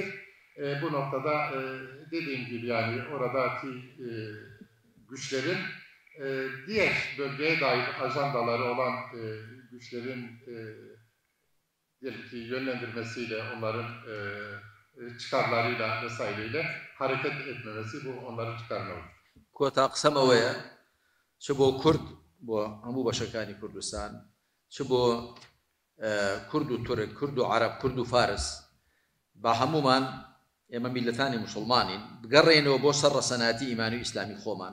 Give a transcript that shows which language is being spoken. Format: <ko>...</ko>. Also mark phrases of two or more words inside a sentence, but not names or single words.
<tr>Bu noktada dediğim gibi yani oradaki güçlerin diğer bölgeye dair ajandaları olan güçlerin diyelim ki yönlendirmesiyle, onların çıkarlarıyla vesaireyle hareket etmemesi bu onların çıkarına olur.</tr> <ckb>کۆتا قسەمەوەیە چ بۆ کورد بۆ هەموو بەشەکانی کوردستان چ بۆ کورد و تورک، کورد و عەرەب، کورد و فارس بە هەمومان ئێمە میلەتانی موسڵمانین بگەڕێنەوە بۆ سەر ڕەسەناتی ئیمانی و ئیسلامی خۆمان.</ckb>